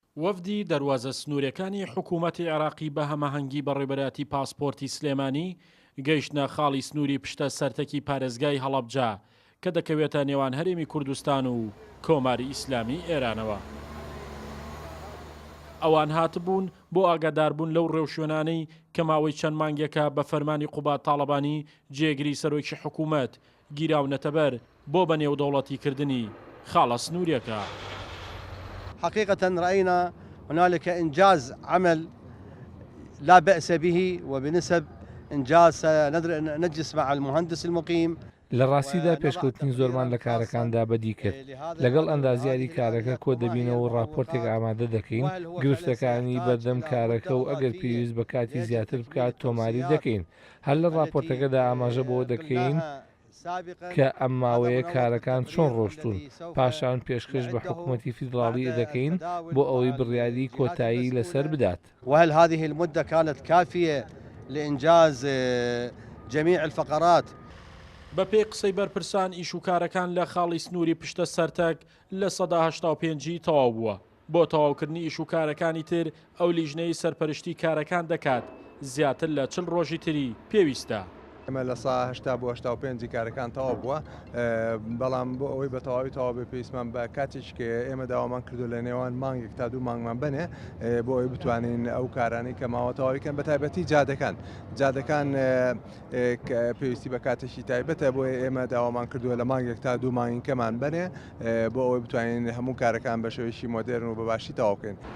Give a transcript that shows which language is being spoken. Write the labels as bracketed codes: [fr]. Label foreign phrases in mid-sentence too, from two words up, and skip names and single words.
[ckb] وەفدی دەواازە سنوورەکانی حکوومەتی عێراقی بە هەماهەنگی بەڕێبەراتی پاسپۆرتی سلێمانی گەیشتە خاڵی سنووری پشتە سەرتەکی پارێزگای هەڵەبجا کە دەکەوێتە نێوان هەرێمی کوردستان و کۆماری ئیسلامی ئێرانەوە. ئەوان هاتبوون بۆ ئاگاداربوون لەو ڕێوشوێنانەی کە ماوەی چەند مانگێکە بە فەرمانی قوبات تاڵەبانی جێگیری سەرۆکی حکوومەت گیراونەتەبەر بۆ بە نێودەوڵەتیکردنی خاڵە سنوورێکە. [ar] حقيقة رأينا هنالك إنجاز عمل لا بأس به وبنسب إنجاز نجلس مع المهندس المقيم. [ckb] لە ڕاستیدا پێشکەوتنی زۆرمان لە کارەکاندا بەدی کرد لەگەڵ ئەندازیاری کارەکە کۆ دەبینەوە و راپۆرتێک ئامادە دەکەین گرفتەکانی بەردەم کارەکە و ئەگەر پێویست بە کاتی زیاتر بکات تۆماری دەکەین هەر لە راپۆرتەکەدا ئاماژە بۆ دەکەین کە ئەم ماوەیە کارەکان چۆن ڕۆشتون پاشان پێشکەش بە حکوومەتی فیدراڵی دەکەین بۆ ئەوەی بڕیاری کۆتایی لەسەر بدات. [ar] وهل هذه المدة كانت كافية لإنجاز جميع الفقرات؟ [ckb] بە پێی قسەی بەرپرسان ئیش و کارەکان لە خاڵی سنووری پشتە سەرتەک لە 1985 تەواو بووە. بۆ تەواوکردنی ئیش و کارەکانی تر ئەو لیژنەی سەرپەرشتی کارەکان دەکات زیاتر لە 40 ڕۆژی تری پێویستە. ئەمە لە سا 80 بۆ 85 کارەکان تەواو بووە بەڵام بۆ ئەوەی بە تەواوی تەواو بێ پێویستمان بە کاتێککە ئێمە داوامان کردو لە نێوان مانگێک تا 2 مانگمان بنێ بۆ ئەوی بتوانین ئەو کارانەی کە ماوە تەواویکەن بە تایبەتی جادەکان پێویستی بە کاتێکی تایبەتە بۆی ئێمە داوامان کردووە لە مانگێک تا 2 مانگکەمان بنێ بۆ ئەوەی بتوانین هەموو کارەکان بە شێوەیەکی مۆدێرن و بەباشی تەواوکەین.